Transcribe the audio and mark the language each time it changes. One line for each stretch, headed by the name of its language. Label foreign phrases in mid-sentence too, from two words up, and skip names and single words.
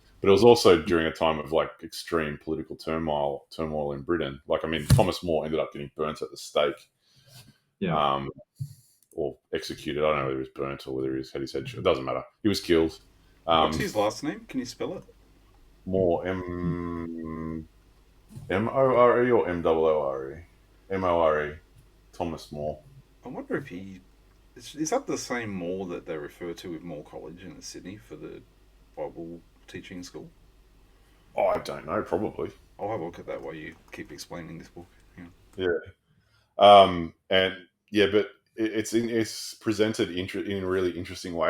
English: But it was also during a time of like extreme political turmoil in Britain. Like, I mean, Thomas More ended up getting burnt at the stake, Yeah. um, or executed. I don't know whether he was burnt or whether he had his head. It doesn't matter. He was killed. What's Um, his last name? Can you spell it? More M O R E or M-O-O-R-E? M-O-R-E. Thomas More. I wonder if he is that the same Moore that they refer to with Moore College in Sydney for the Bible teaching school? Oh, I don't know. Probably. I'll have a look at that while you keep explaining this book. Yeah. Yeah. And yeah, but it's presented in a really interesting way.